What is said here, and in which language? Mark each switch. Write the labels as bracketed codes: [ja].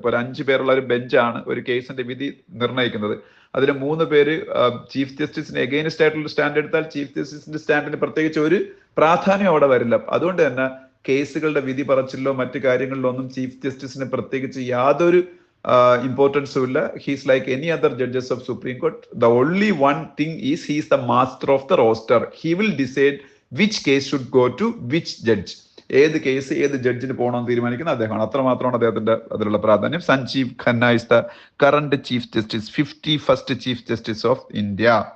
[ml] ഇപ്പൊ ഒരു 5 പേരുള്ള ഒരു ബെഞ്ചാണ് ഒരു കേസിന്റെ വിധി നിർണ്ണയിക്കുന്നത്. അതിൽ 3 പേര് ചീഫ് ജസ്റ്റിസിന് എഗെയിൻസ്റ്റ് ആയിട്ടുള്ള സ്റ്റാൻഡ് എടുത്താൽ ചീഫ് ജസ്റ്റിസിന്റെ സ്റ്റാൻഡിന് പ്രത്യേകിച്ച് ഒരു പ്രാധാന്യം അവിടെ വരില്ല. അതുകൊണ്ട് തന്നെ കേസുകളുടെ വിധി പറച്ചിലോ മറ്റു കാര്യങ്ങളിലോ ഒന്നും ചീഫ് ജസ്റ്റിസിന് പ്രത്യേകിച്ച് യാതൊരു importance illa. [en] He is like any other judges of Supreme Court. The only one thing is he is the master of the roster. He will decide which case should go to which judge. [ml] ഏത് case ഏത് ജഡ്ജിന് പോകണമെന്ന് തീരുമാനിക്കുന്ന അദ്ദേഹമാണ്. അത്രമാത്രമാണ് അദ്ദേഹത്തിന്റെ അതിലുള്ള പ്രാധാന്യം. [en] Sanjiv Khanna is the current chief justice, 51st chief justice of India.